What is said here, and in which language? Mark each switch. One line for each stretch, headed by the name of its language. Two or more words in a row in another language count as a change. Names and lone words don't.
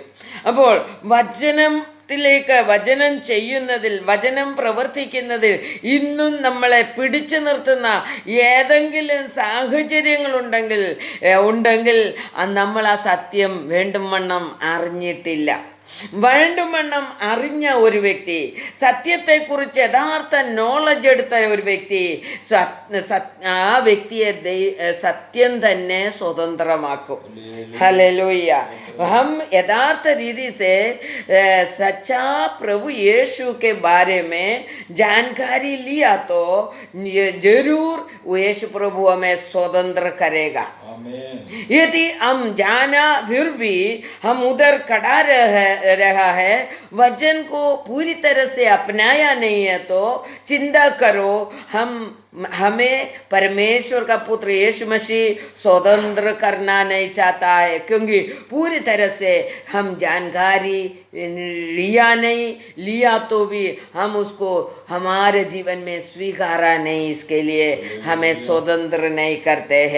Malayalam: അപ്പോൾ വചനം ചെയ്യുന്നതിൽ, വചനം പ്രവർത്തിക്കുന്നതിൽ ഇന്നും നമ്മളെ പിടിച്ചു നിർത്തുന്ന ഏതെങ്കിലും സാഹചര്യങ്ങളുണ്ടെങ്കിൽ നമ്മൾ ആ സത്യം വേണ്ടും വണ്ണം അറിഞ്ഞിട്ടില്ല. വേണ്ടുവണ്ണം അറിഞ്ഞ ഒരു വ്യക്തി, സത്യത്തെക്കുറിച്ച് യഥാർത്ഥ നോളജ് എടുത്ത ഒരു വ്യക്തി, ആ വ്യക്തിയെ സത്യം തന്നെ സ്വതന്ത്രമാക്കും.
Hindi: हालेलुया। हम यथार्थ रीति से सच्चा प्रभु यीशु के बारे में जानकारी लिया तो जरूर यीशु प्रभु हमें स्वतंत्र करेगा। यदि हम जाना फिर भी हम उधर खड़ा रहा है, वचन को पूरी तरह से अपनाया नहीं है, तो चिंता करो, हमें परमेश्वर का पुत्र यीशु मसीह स्वतंत्र करना नहीं चाहता है, क्योंकि पूरी तरह से हम जानकारी लिया तो भी हम उसको हमारे जीवन में स्वीकारा नहीं, इसके लिए हमें स्वतंत्र नहीं करते हैं।